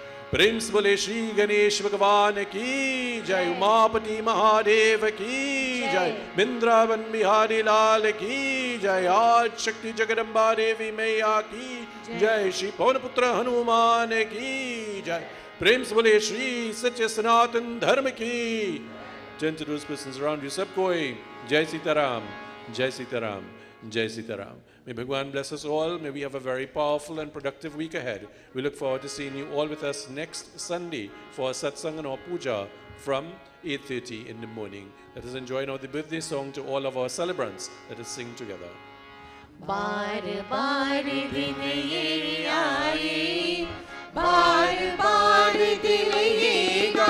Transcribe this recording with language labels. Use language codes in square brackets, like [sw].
[hi] प्रेम से बोले श्री गणेश भगवान की जय, उमापति महादेव की जय, वृंदावन बिहारी लाल की जय, आज शक्ति जगदम्बा देवी मैया की जय, श्री पवन पुत्र हनुमान की जय। प्रेम से बोले श्री सत्य सनातन धर्म की। [en] Turn to those persons around you, [hi] सब कोई जय सीताराम, जय सीताराम, जय Sitaram. [en] May Bhagwan bless us all. May we have a very powerful and productive week ahead. We look forward to seeing you all with us next Sunday for a satsang and our puja from 8:30 in the morning. Let us enjoy now the birthday song to all of our celebrants. Let us sing together. [hi] बार बार दिन ये आए, बार बार दिन ये